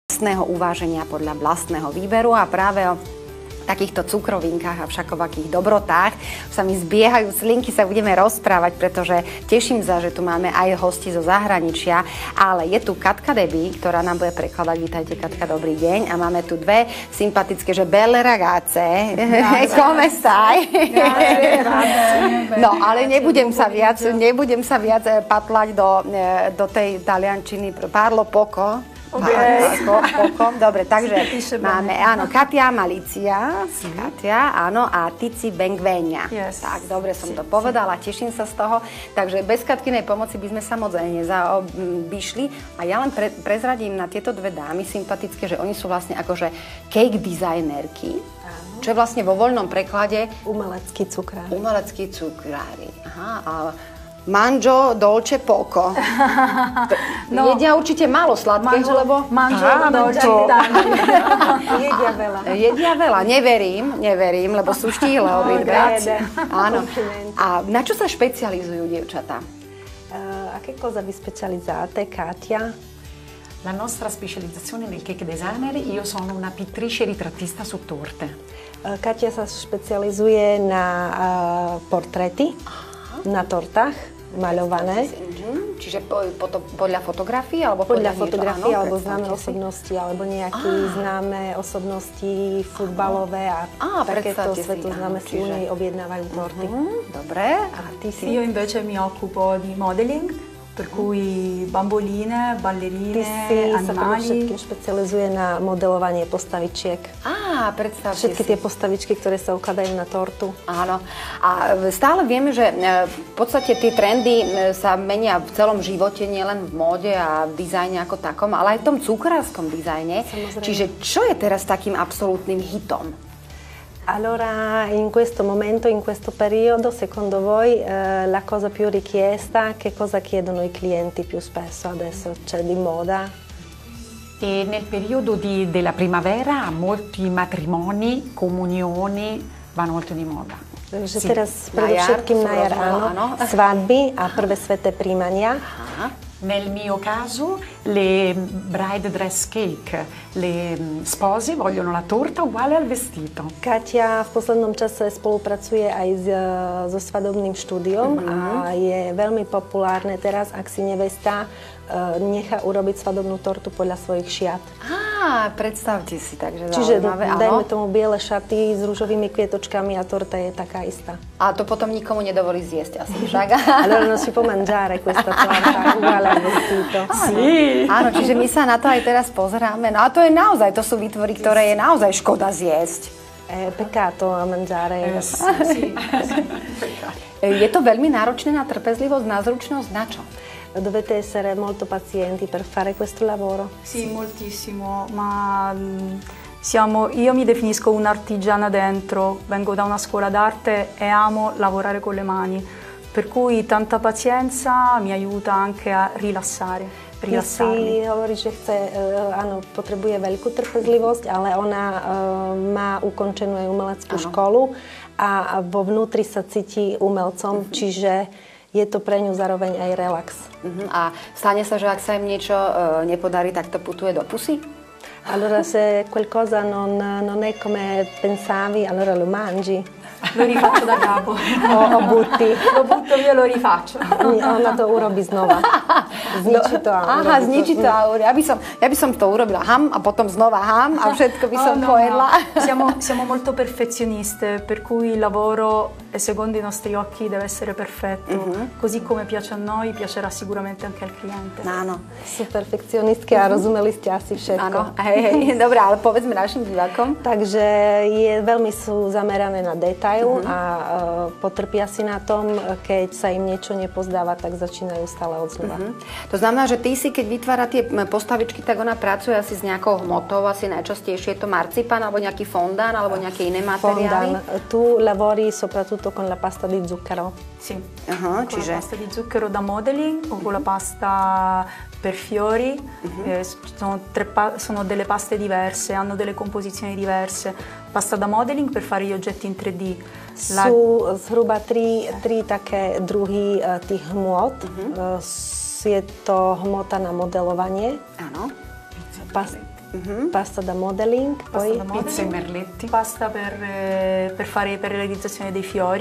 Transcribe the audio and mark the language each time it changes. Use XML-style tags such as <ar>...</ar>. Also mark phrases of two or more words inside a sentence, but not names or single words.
<sk>vlastného uváženia, podľa vlastného výberu a práve o takýchto cukrovinkách a všakovakých dobrotách sa mi zbiehajú slinky, sa budeme rozprávať, pretože teším sa, že tu máme aj hosti zo zahraničia, ale je tu Katka Debbie, ktorá nám bude prekladať. Vítajte, Katka, dobrý deň. A máme tu dve sympatické, že</sk> <it>belle ragazze. Come stai?</it> <sk>No, ale nebudem sa viac patlať do tej taliančiny.</sk> <it>Parlo poco.</it> <sk>Okay. Dobre, takže máme, áno, Katia Malizia, Katia, áno, a Tizi Bengvenia. Yes. Tak, dobre som to povedala, teším sa z toho. Takže bez Katkinej pomoci by sme sa moc nezaobišli. A ja len prezradím na tieto dve dámy sympatické, že oni sú vlastne akože cake designerky, čo je vlastne vo voľnom preklade umeleckí cukrári. Umeleckí cukrári. Aha, a</sk> <it>Mangio dolce poco.</it> <sk>No, jedia určite málo sladkého, lebo...</sk> <it>Mangio dolce</it> <sk>Jedia veľa. Jedia veľa, neverím, lebo sú štíhle obidve. Áno. A na čo sa špecializujú dievčatá?</sk> <it>A che cosa vi specializzate, Katia? La nostra specializzazione nel</it> <en>cake designer,</en> <it>io sono una pittrice ritrattista su torte.</it> <sk>Katia sa špecializuje na portréty, na tortách, maľované. Čiže podľa fotografií? Alebo podľa fotografií, alebo známe osobnosti, alebo nejaké známe osobnosti futbalové a takéto svetoznáme si u nej objednávajú torty. Dobre. A ty si?</sk> <it>Io invece mi occupo di modeling, per cui bamboline, ballerine, animali.</it> <sk>Všetkým špecializuje na modelovanie postavičiek. Predstavte si. Všetky tie postavičky, ktoré sa ukladajú na tortu. Áno. A stále vieme, že v podstate tie trendy sa menia v celom živote, nielen v móde a v dizajne ako takom, ale aj v tom cukrárskom dizajne. Samozrejme. Čiže čo je teraz takým absolútnym hitom?</sk> <it>Allora, in questo momento, in questo periodo, secondo voi la cosa più richiesta, che cosa chiedono i clienti più spesso adesso? C'è di moda? E nel periodo della primavera molti matrimoni, comunioni vanno molto di moda.</it> <sk>Takže teraz predovšetkým na jar, áno, svadby a prvé sveté príjmania.</sk> <it>Nel mio caso le</it> <en>bride dress cake,</en> <it>le spose vogliono la torta uguale al vestito.</it> <sk>Katia v poslednom čase spolupracuje aj so svadobným štúdiom a je veľmi populárne teraz, ak si nevesta nechá urobiť svadobnú tortu podľa svojich šiat. Predstavte si, takže čiže zaujímavé, dajme tomu biele šaty s ružovými kvietočkami a torta je taká istá. A to potom nikomu nedovolí zjesť asi však.</sk> <it>Allora non si può mangiare questa torta uguale al vestito.</it> <sk>Áno, čiže my sa na to aj teraz pozeráme. No a to je naozaj, to sú výtvory, ktoré je naozaj škoda zjesť.</sk> <it>Peccato a mangiare.</it> <sk>Je to veľmi náročné na trpezlivosť, na zručnosť, na čo?</sk> <it>Dovete essere molto pazienti per fare questo lavoro? Sì, moltissimo, ma io mi definisco un'artigiana dentro, vengo da una scuola d'arte e amo lavorare con le mani, per cui tanta pazienza mi aiuta anche a rilassare.</it> <sk>Si hovorí, že potrebuje veľkú trpezlivosť, ale ona má ukončenú aj umeleckú školu a vo vnútri sa cíti umelcom, čiže je to pre ňu zároveň aj relax. A stane sa, že ak sa im niečo nepodarí, tak to putuje do pusy?</sk> <it>Allora se qualcosa non è come pensavi, allora lo mangi. Lo rifaccio da capo. O butti. Lo butto via, lo rifaccio.</it> <sk>Ona to urobí znova. Zničí to a zničí to a urobí. Ja by som to urobila a potom znova a všetko by som pojedla.</sk> <it>Siamo molto perfezioniste, per cui il lavoro secondo i nostri occhi deve essere perfetto. Così come piace a noi, piacerà sicuramente anche al cliente.</it> <sk>Áno. Sú perfekcionistky a rozumeli ste asi všetko. Áno, hej. Dobre, ale povedzme našim divákom. Takže veľmi sú zamerané na detail a potrpia si na tom, keď sa im niečo nepozdáva, tak začínajú stále od znova. To znamená, že ty si, keď vytvára tie postavičky, tak ona pracuje asi s nejakou hmotou, asi najčastejšie je to marcipán, alebo nejaký fondán, alebo nejaké iné materiály? Fondán.</sk> <it>Tu lavori soprattutto con la pasta di zucchero. Sì, con la pasta di zucchero da modeling o con la pasta per fiori. Sono delle paste diverse, hanno delle composizioni diverse. Pasta da modeling per fare gli oggetti in 3D.</it> <sk>Sú zhruba tri také druhy tých hmôt. Je to hmota na modelovanie. Áno.</sk> <it>pasta da modeling, poi Pizze e merletti. Pasta per realizzazione dei fiori.</it>